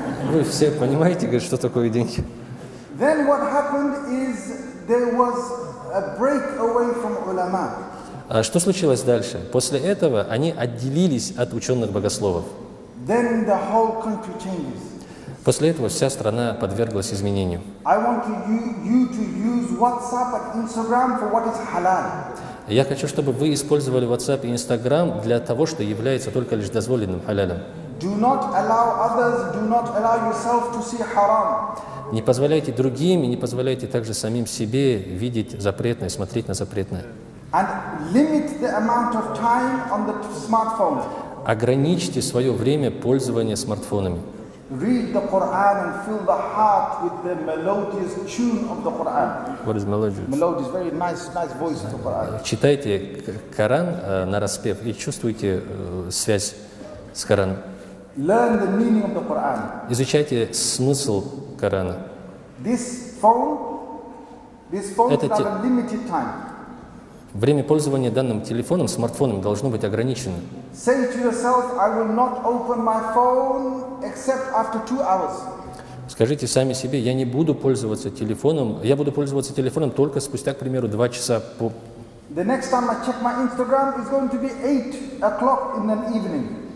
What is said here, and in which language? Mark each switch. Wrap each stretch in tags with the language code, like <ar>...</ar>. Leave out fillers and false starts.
<ru>Вы все понимаете, говорит, что такое деньги?</ru> <en>Then what happened is there was a break away from ulama.</en> <ru>А что случилось дальше? После этого они отделились от ученых богословов.</ru> <en>Then the whole country changes.</en> <ru>После этого вся страна подверглась изменению.</ru> <en>I want you to use WhatsApp and Instagram for what is halal.</en> <ru>Я хочу, чтобы вы использовали WhatsApp и Instagram для того, что является только лишь дозволенным халялем.</ru> <en>Do not allow others, do not allow yourself to see haram.</en> <ru>Не позволяйте другим и не позволяйте также самим себе видеть запретное, смотреть на запретное.</ru> <en>And limit the amount of time on the smartphone.</en> <ru>Ограничьте свое время пользования смартфонами.</ru> <en>Read the Quran and fill the heart with the melodious tune of the Quran. What is melody? Melody is very nice voice of the Quran.</en> <ru>Читайте Коран нараспев и чувствуйте связь с Кораном.</ru> <en>Learn the meaning of the Quran.</en> <ru>Изучайте смысл Корана.</ru> <en>This phone should have a limited time.</en> <ru>Время пользования данным телефоном, смартфоном должно быть ограничено.</ru> <en>Say to yourself, I will not open my phone except after 2 hours.</en> <ru>Скажите сами себе, я не буду пользоваться телефоном, я буду пользоваться телефоном только спустя, к примеру, 2 часа по...</ru> <en>The next time I check my Instagram is going to be 8 o'clock in the evening.</en>